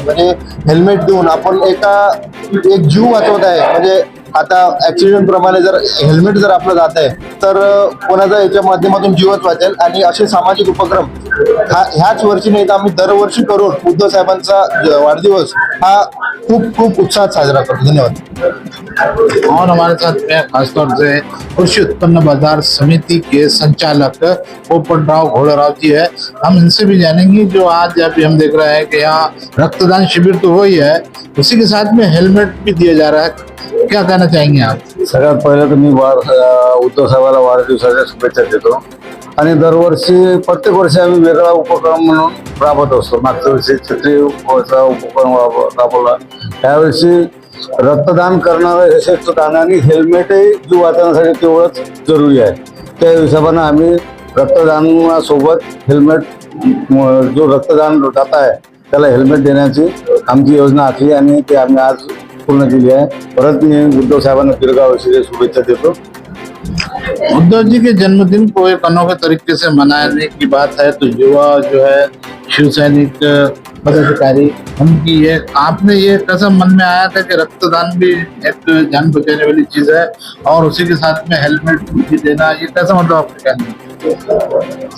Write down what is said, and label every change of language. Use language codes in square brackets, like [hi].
[mr] म्हणजे हेल्मेट देऊन आपण एक जीव वाचवत आहे। म्हणजे आता ऍक्सिडेंट प्रमाणे जर हेल्मेट जर आपलं जात आहे तर कोणाचा याच्या माध्यमातून जीवच वाचेल आणि असे सामाजिक उपक्रम ह्याच वर्षी नाही तर आम्ही दरवर्षी करून उद्धव साहेबांचा वाढदिवस हा खूप उत्साहात साजरा करतो। धन्यवाद। [hi] और हमारे साथ में खासतौर से कृषि उत्पन्न बाजार समिति के संचालक पोपटराव घोड़राव जी है। हम इनसे भी जानेंगे जो आज अभी हम देख रहे हैं कि यहाँ रक्तदान शिविर तो हो ही है, उसी के साथ में हेल्मेट भी दिया जा रहा है, क्या कहना चाहेंगे आप? [mr] सगळ्यात पहिले तर मी उद्धव साहेबाला वाढदिवसाच्या शुभेच्छा देतो आणि दरवर्षी प्रत्येक वर्षी आम्ही वेगळा उपक्रम म्हणून राबवत असतो। मागच्या वर्षी छत्री उपक्रम राबवला, त्यावर्षी रक्तदान करणारं यशस्वी दान आणि हेल्मेटही जीव वाचवण्यासाठी तेवढंच जरुरी आहे। त्या हिशोबानं आम्ही रक्तदानासोबत हेल्मेट, जो रक्तदान दाता आहे त्याला हेल्मेट देण्याची आमची योजना आखली आणि ते आम्ही आज पूर्ण केली आहे। परत मी उद्धव साहेबांना दीर्घायुष्याच्या शुभेच्छा देतो। [hi] उद्धव जी के जन्मदिन को एक अनोखे तरीके से मनाने की बात है तो युवा जो है शिवसैनिक पदाधिकारी, उनकी ये आपने ये कैसा मन में आया था कि रक्तदान भी एक जान बचाने वाली चीज है और उसी के साथ में हेलमेट भी देना, ये कैसा मतलब आपको कहना?